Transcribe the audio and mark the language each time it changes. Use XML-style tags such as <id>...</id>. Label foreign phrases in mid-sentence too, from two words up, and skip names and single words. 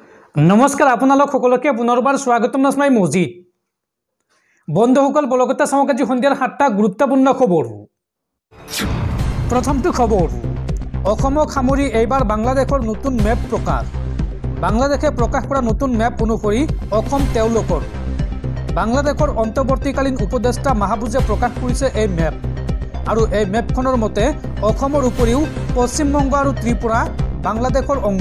<as>নমস্কাৰ আপোনালোক সকলোকে পুনৰবাৰ স্বাগতম নাজমাই মজিদ বন্ধুসকল বলগতে चाওক আজি সন্ধিয়াৰ 7টা গুৰুত্বপূৰ্ণ খবৰ। প্ৰথমটো খবৰ অসমক সামৰি এইবাৰ বাংলাদেশৰ নতুন মেপ প্ৰকাশ। বাংলাদেশে প্ৰকাশ কৰা নতুন মেপ অনুসৰি অসম তেওঁলোকৰ। বাংলাদেশৰ অন্তৰ্বৰ্তীকালীন উপদেষ্টা মাহবুজে প্ৰকাশ কৰিছে এই মেপ আৰু এই মেপখনৰ মতে অসমৰ উপৰিও পশ্চিমবংগ আৰু ত্ৰিপুৰা বাংলাদেশৰ অংগ।</as>